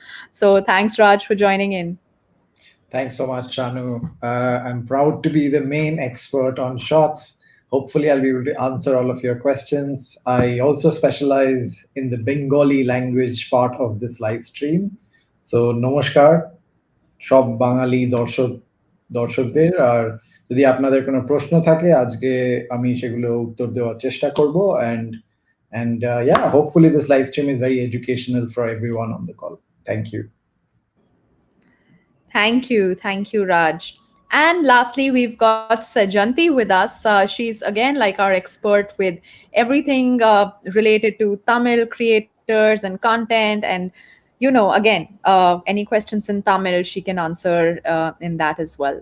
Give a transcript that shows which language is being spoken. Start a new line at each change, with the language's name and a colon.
English: So thanks, Raj, for joining in. Thanks so much, Shanu. I'm proud to be the main expert on shorts. Hopefully, I'll be able to answer all of your questions. I also specialize in the Bengali language part of this live stream.
Bangla: So, নমস্কার সব বাঙালি দর্শকদের আর যদি আপনাদের কোনো প্রশ্ন থাকে আজকে আমি সেগুলো উত্তর দেওয়ার চেষ্টা করব
English: and yeah, hopefully this live stream is very educational for everyone on the call. Thank you. Thank you, Raj. And lastly, we've got Sajanthi with us. She's again like our expert with everything related to Tamil creators and content. And, you know, again, any questions in Tamil, she can answer in that as well.